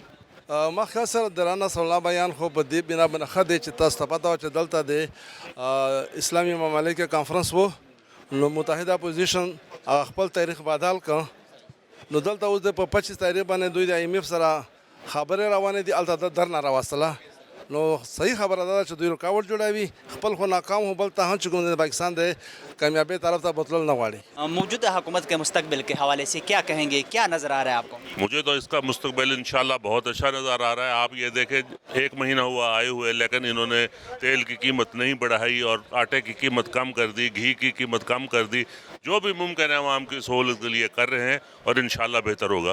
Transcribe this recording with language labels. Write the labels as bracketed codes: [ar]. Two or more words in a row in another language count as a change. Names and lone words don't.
[ps] ما خیال سره د رانا ثناءالله بیان خو په دې بنا باندې ښه دی چې تاسو ته پته وه چې دلته د اسلامي ممالکو کانفرنس و نو متحده اپوزیشن هغه خپل تاریخ بدل کړ. نو دلته اوس د په 25 تاریخ باندې دوی د IMF سره خبرې روانې دي هلته درنه راوستله. نو صحیح خبره ده چې دوی رکاوټ جوړوي خپل خو ناکام هو بل ته هم چې کوم د پاکستان د کامیابی طرف ته بتلل نہ واڑی. [ur] موجودہ حکومت کے مستقبل کے حوالے سے کیا کہیں گے کیا نظر آ رہا ہے آپ کو؟ مجھے تو اس کا مستقبل انشاءاللہ بہت اچھا نظر آ رہا ہے. آپ یہ دیکھیں 1 مہینہ ہوا آئے ہوئے لیکن انہوں نے تیل کی قیمت نہیں بڑھائی اور آٹے کی قیمت کم کر دی گھی کی قیمت کم کر دی. جو بھی ممکن ہے عوام کی سہولت کے لیے کر رہے ہیں اور انشاءاللہ بہتر ہوگا.